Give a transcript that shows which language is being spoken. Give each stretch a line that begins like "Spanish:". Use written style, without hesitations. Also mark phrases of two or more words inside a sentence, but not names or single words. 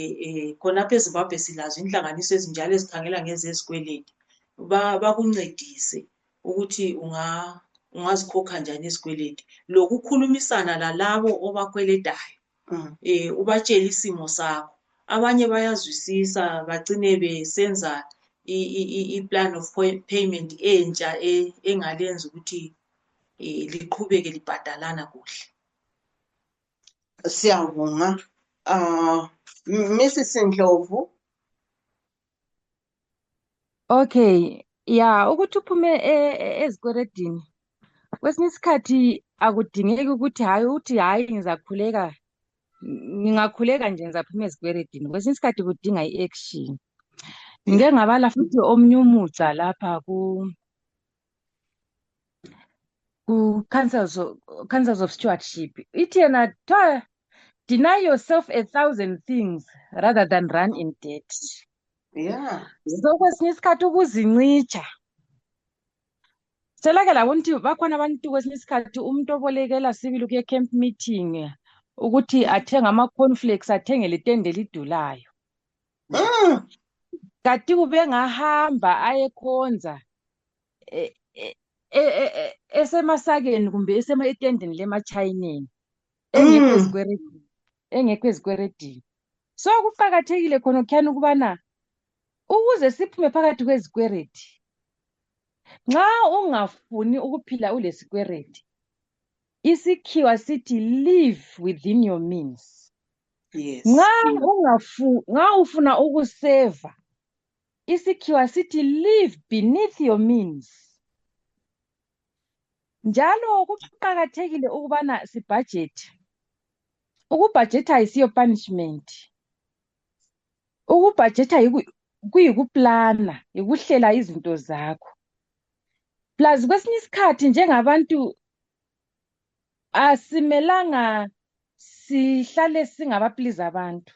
North Ndebele: Khonapha eZimbabwe silazo inhlanganiso ezinjalo ezikhangela ngezezikweleti, bakuncedise ukuthi ungazikhokha njani izikweleti, lokukhulumisana lalabo obakweletayo. Ubatshele isimo sakho. Abanye bayazwisisa bacine besenza i-
English: plan of payment
North Ndebele: entsha engalenza ukuthi liqhubeke libhadalana kuhle. Siyabonga. Mrs. Ndlovu. Okay, ya ukuthi uphume ezikweredini kwesinye isikhathi akudingeki ukuthi hayi ngingakhuleka nje ngizaphuma ezikweredini. Kwesinye isikhathi kudinga i-action. Ngike ngabala futhi omunye umuca lapha Councils of Stewardship. Ithi yena
English: deny yourself 1,000 things rather than run in debt.
North Ndebele: Yeah. So kwesinye isikhathi ukuzincitsha. Selake labona ukuthi bakhona abantu kwesinye isikhathi umuntu obolekela sibili ukuye
English: camp meeting
North Ndebele: ukuthi athenge ama-cornflakes, athenge letende elidulayo. Kanti kube ngahamba ayekhonza esemasakeni kumbe etendeni lemachayineni engekho ezikweredini. So kuqakathekile khona kukhanya ukubana ukuze siphume phakathi kwezikweredi, nxa ungafuni ukuphila ulesikweredi, isikhiwa sithi
English: live within your means.
North Ndebele: yes. Nxa ufuna ukuseva, isikhiwa sithi
English: live beneath your means.
North Ndebele: Njalo kuqakathekile ukubana sibudget. Ukubudgeta ayisiyo punishment. Ukubudgeta kuyikuplana, yikuhlela izinto zakho. Plus kwesinye isikhathi njengabantu asimelanga sihlale singabapliza abantu.